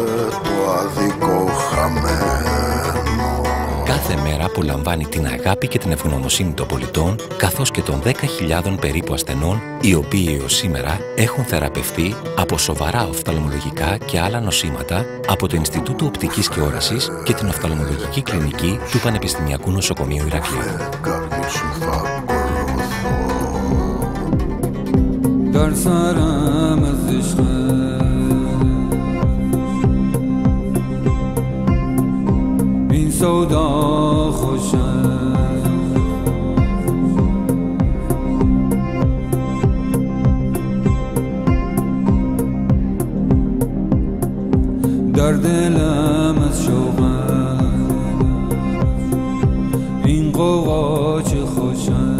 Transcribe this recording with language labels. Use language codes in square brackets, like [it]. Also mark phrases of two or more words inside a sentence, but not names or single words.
[el] Κάθε μέρα απολαμβάνει την αγάπη και την ευγνωμοσύνη των πολιτών, καθώς και των 10.000 περίπου ασθενών, οι οποίοι έως σήμερα έχουν θεραπευτεί από σοβαρά οφθαλμολογικά και άλλα νοσήματα από το Ινστιτούτο Οπτικής και Όρασης και την Οφθαλμολογική Κλινική του Πανεπιστημιακού Νοσοκομείου Ηρακλείου. [fa] سودا خوشه در دلم از شوقه این قوقا چه خوشه